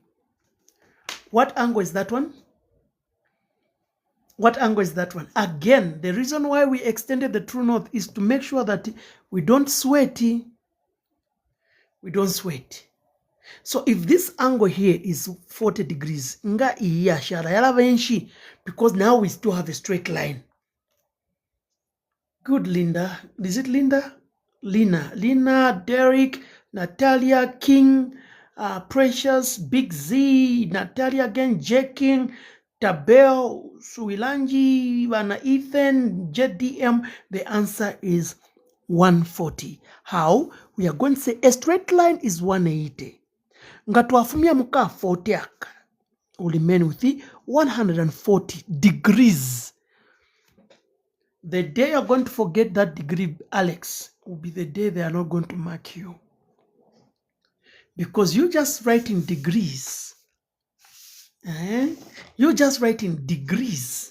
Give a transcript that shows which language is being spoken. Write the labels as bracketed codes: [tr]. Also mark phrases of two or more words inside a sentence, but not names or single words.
[en] What angle is that one? What angle is that one? Again, the reason why we extended the true north is to make sure that we don't sweat. We don't sweat. So if this angle here is 40 degrees, [bem] nga iya shara yala benshi, [en] because now we still have a straight line. Good, Linda. Is it Linda? Lina, Derek, Natalia, King, Precious, Big Z, Natalia again, J King, Tabel, Suilanji, Vana Ethan, JDM. The answer is 140. How? We are going to say a straight line is 180. [bem] Ngatwafumia muka 40 aka. [en] Will remain with the 140 degrees. The day you're going to forget that degree, Alex, will be the day they are not going to mark you. Because you just writing degrees. You just writing degrees.